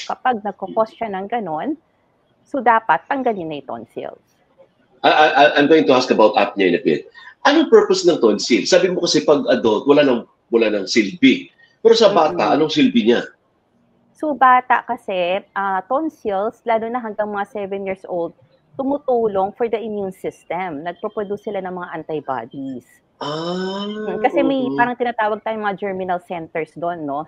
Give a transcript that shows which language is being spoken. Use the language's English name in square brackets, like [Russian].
[Filipino] Kapag nagkakos siya ng ganon, so dapat tanggalin na yung tonsils. [English] I'm going to ask about apnea in a bit. [Filipino] Anong purpose ng tonsil? Sabi mo kasi pag adult, wala nang silbi. Pero sa bata, anong silbi niya? So bata kasi, tonsils, lalo na hanggang mga 7 years old, tumutulong [English] for the immune system. [Filipino] Nagproproduce sila ng mga antibodies. Kasi may parang tinatawag tayong mga germinal centers doon, no?